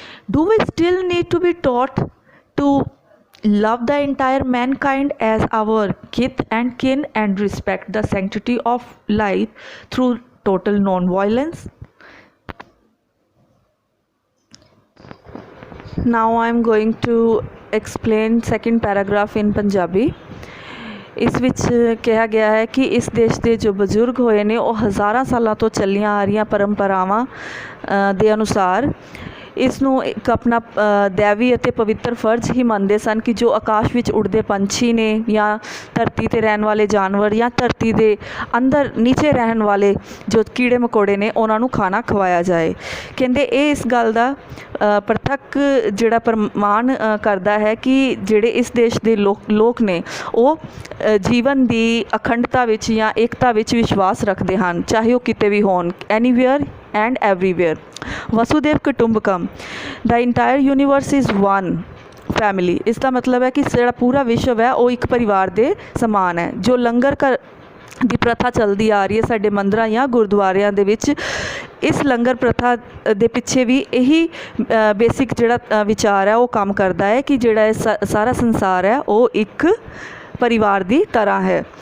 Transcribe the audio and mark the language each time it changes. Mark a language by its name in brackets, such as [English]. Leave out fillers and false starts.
[English] Do we still need to be taught to love the entire mankind as our kith and kin and respect the sanctity of life through total non-violence? Now I am going to explain second paragraph in Punjabi. [Punjabi] ਇਸ ਵਿੱਚ ਕਿਹਾ ਗਿਆ ਹੈ ਕਿ ਇਸ ਦੇਸ਼ ਦੇ ਜੋ ਬਜ਼ੁਰਗ ਹੋਏ ਨੇ ਉਹ ਹਜ਼ਾਰਾਂ ਸਾਲਾਂ ਤੋਂ ਚੱਲੀਆਂ ਆ ਰਹੀਆਂ ਪਰੰਪਰਾਵਾਂ ਦੇ ਅਨੁਸਾਰ ਇਸ ਨੂੰ ਇੱਕ ਆਪਣਾ ਦੈਵੀ ਅਤੇ ਪਵਿੱਤਰ ਫਰਜ਼ ਹੀ ਮੰਨਦੇ ਸਨ ਕਿ ਜੋ ਆਕਾਸ਼ ਵਿੱਚ ਉੱਡਦੇ ਪੰਛੀ ਨੇ ਜਾਂ ਧਰਤੀ 'ਤੇ ਰਹਿਣ ਵਾਲੇ ਜਾਨਵਰ ਜਾਂ ਧਰਤੀ ਦੇ ਅੰਦਰ ਨੀਚੇ ਰਹਿਣ ਵਾਲੇ ਜੋ ਕੀੜੇ ਮਕੌੜੇ ਨੇ ਉਹਨਾਂ ਨੂੰ ਖਾਣਾ ਖਵਾਇਆ ਜਾਏ। ਕਹਿੰਦੇ ਇਹ ਇਸ ਗੱਲ ਦਾ ਪ੍ਰਤੱਖ ਜਿਹੜਾ ਪ੍ਰਮਾਣ ਕਰਦਾ ਹੈ ਕਿ ਜਿਹੜੇ ਇਸ ਦੇਸ਼ ਦੇ ਲੋਕ ਨੇ ਉਹ ਜੀਵਨ ਦੀ ਅਖੰਡਤਾ ਵਿੱਚ ਜਾਂ ਏਕਤਾ ਵਿੱਚ ਵਿਸ਼ਵਾਸ ਰੱਖਦੇ ਹਨ, ਚਾਹੇ ਉਹ ਕਿਤੇ ਵੀ ਹੋਣ, anywhere [English] and everywhere. Vasudhaiva Kutumbakam, the entire universe is one family. [Punjabi] ਇਸ ਦਾ ਮਤਲਬ ਹੈ ਕਿ ਜਿਹੜਾ ਪੂਰਾ ਵਿਸ਼ਵ ਹੈ ਉਹ ਇੱਕ ਪਰਿਵਾਰ ਦੇ ਸਮਾਨ ਹੈ। ਜੋ ਲੰਗਰ ਦੀ ਪ੍ਰਥਾ ਚੱਲਦੀ ਆ ਰਹੀ ਹੈ ਸਾਡੇ ਮੰਦਰਾਂ ਜਾਂ ਗੁਰਦੁਆਰਿਆਂ ਦੇ ਵਿੱਚ, ਇਸ ਲੰਗਰ ਪ੍ਰਥਾ ਦੇ ਪਿੱਛੇ ਵੀ ਇਹੀ ਬੇਸਿਕ ਜਿਹੜਾ ਵਿਚਾਰ ਹੈ ਉਹ ਕੰਮ ਕਰਦਾ ਹੈ ਕਿ ਜਿਹੜਾ ਇਹ ਸਾਰਾ ਸੰਸਾਰ ਹੈ ਉਹ ਇੱਕ ਪਰਿਵਾਰ ਦੀ ਤਰ੍ਹਾਂ ਹੈ।